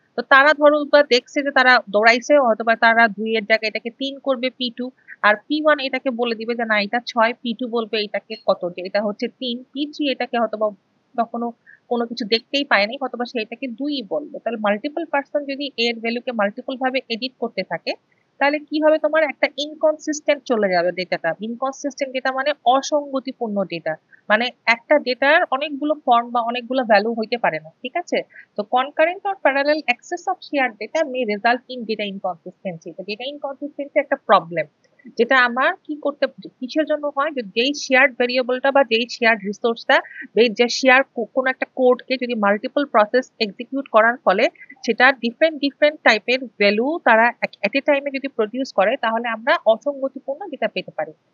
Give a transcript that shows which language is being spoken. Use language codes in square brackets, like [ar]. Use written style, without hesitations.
[bn] তো তারা ধরো বা দেখছে যে তারা দৌড়াইছে, হয়তো বা তারা 2 এর জায়গায় এটাকে 3 করবে P2, আর P1 এটাকে বলে দিবে যে না এটা 6, P2 বলবে এটাকে কত, যে এটা হচ্ছে 3, P3 এটাকে হয়তো বা কখনো কোনো কিছু দেখতেই পায়নি, হয়তো বা সে এটাকে 2 বলবে। তাহলে মাল্টিপল পার্সন যদি এর ভ্যালুকে মাল্টিপল ভাবে এডিট করতে থাকে, তাহলে কি হবে? তোমার একটা ইনকনসিস্টেন্ট চলে যাবে ডেটাটা। ইনকনসিস্টেন্ট ডেটা মানে অসঙ্গতিপূর্ণ ডেটা, মানে একটা ডেটার অনেকগুলো ফর্ম বা অনেকগুলো ভ্যালু হইতে পারে না, ঠিক আছে? [en] তো concurrent or parallel access of shared data may result in data inconsistency. তো data inconsistency [bn] একটা প্রবলেম। যেটা আমার কি করতে, কিসের জন্য হয়, যে যেই শেয়ার্ড ভেরিয়েবলটা বা যেই শেয়ার্ড রিসোর্সটা, যে শেয়ার কোন একটা কোডকে যদি মাল্টিপল প্রসেস এক্সিকিউট করার ফলে সেটা ডিফারেন্ট ডিফারেন্ট টাইপের ভ্যালু তারা এট এ টাইমে যদি প্রডিউস করে, তাহলে আমরা অসঙ্গতিপূর্ণ ডেটা পেতে পারি।